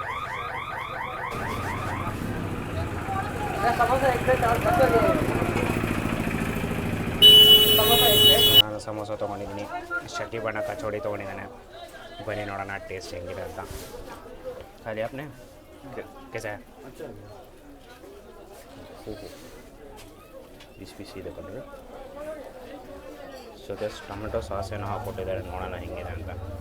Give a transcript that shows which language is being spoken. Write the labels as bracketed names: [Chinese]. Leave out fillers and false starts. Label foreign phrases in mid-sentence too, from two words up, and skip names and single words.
[Kannada] ನಾನು ಸಮೋಸ ತೊಗೊಂಡಿದ್ದೀನಿ, ಶಕ್ತಿ ಬಣ್ಣ ಕಚೋಡಿ ತೊಗೊಂಡಿದ್ದಾನೆ. ಬನ್ನಿ ನೋಡೋಣ ಟೇಸ್ಟ್ ಹೆಂಗಿದೆ ಅಂತ. ಖಾಲಿ [Hindi] आपने कैसा है? [Kannada] ಬಿಸಿ ಬಿಸಿ ಇದೆ ಕಣ್ರಿ. [English] so just tomato sauce [Kannada] ಏನೋ ಹಾಕ್ಕೊಟ್ಟಿದ್ದಾರೆ, ನೋಡೋಣ ಹೆಂಗಿದೆ ಅಂತ.